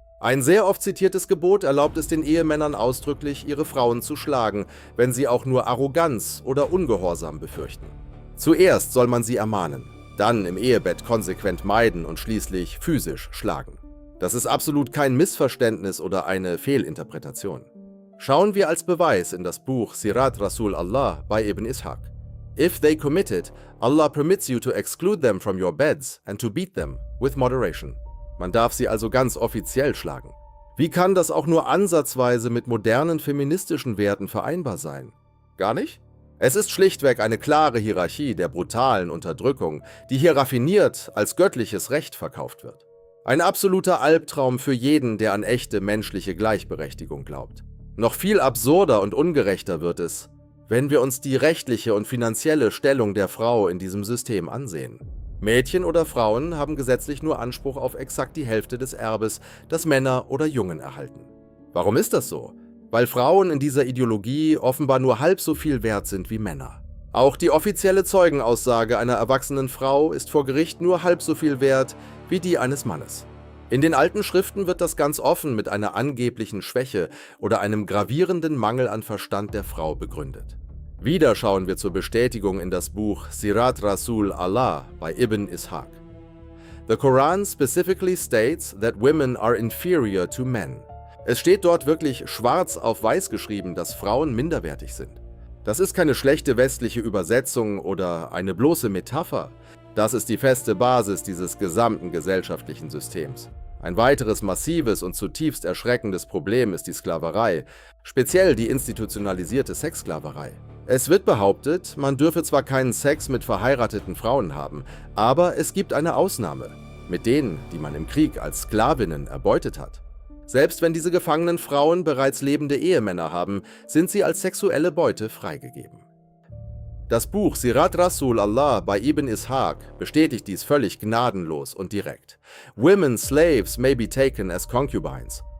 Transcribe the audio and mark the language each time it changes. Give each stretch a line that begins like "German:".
German: Ein sehr oft zitiertes Gebot erlaubt es den Ehemännern ausdrücklich, ihre Frauen zu schlagen, wenn sie auch nur Arroganz oder Ungehorsam befürchten. Zuerst soll man sie ermahnen, dann im Ehebett konsequent meiden und schließlich physisch schlagen. Das ist absolut kein Missverständnis oder eine Fehlinterpretation. Schauen wir als Beweis in das Buch Sirat Rasul Allah bei Ibn Ishaq.
English: If they commit it, Allah permits you to exclude them from your beds and to beat them with moderation.
German: Man darf sie also ganz offiziell schlagen. Wie kann das auch nur ansatzweise mit modernen feministischen Werten vereinbar sein? Gar nicht? Es ist schlichtweg eine klare Hierarchie der brutalen Unterdrückung, die hier raffiniert als göttliches Recht verkauft wird. Ein absoluter Albtraum für jeden, der an echte menschliche Gleichberechtigung glaubt. Noch viel absurder und ungerechter wird es, wenn wir uns die rechtliche und finanzielle Stellung der Frau in diesem System ansehen. Mädchen oder Frauen haben gesetzlich nur Anspruch auf exakt die Hälfte des Erbes, das Männer oder Jungen erhalten. Warum ist das so? Weil Frauen in dieser Ideologie offenbar nur halb so viel wert sind wie Männer. Auch die offizielle Zeugenaussage einer erwachsenen Frau ist vor Gericht nur halb so viel wert wie die eines Mannes. In den alten Schriften wird das ganz offen mit einer angeblichen Schwäche oder einem gravierenden Mangel an Verstand der Frau begründet. Wieder schauen wir zur Bestätigung in das Buch Sirat Rasul Allah bei Ibn Ishaq.
English: The Quran specifically states that women are inferior to men.
German: Es steht dort wirklich schwarz auf weiß geschrieben, dass Frauen minderwertig sind. Das ist keine schlechte westliche Übersetzung oder eine bloße Metapher. Das ist die feste Basis dieses gesamten gesellschaftlichen Systems. Ein weiteres massives und zutiefst erschreckendes Problem ist die Sklaverei, speziell die institutionalisierte Sexsklaverei. Es wird behauptet, man dürfe zwar keinen Sex mit verheirateten Frauen haben, aber es gibt eine Ausnahme: mit denen, die man im Krieg als Sklavinnen erbeutet hat. Selbst wenn diese gefangenen Frauen bereits lebende Ehemänner haben, sind sie als sexuelle Beute freigegeben. Das Buch Sirat Rasul Allah bei Ibn Ishaq bestätigt dies völlig gnadenlos und direkt.
English: Women slaves may be taken as concubines.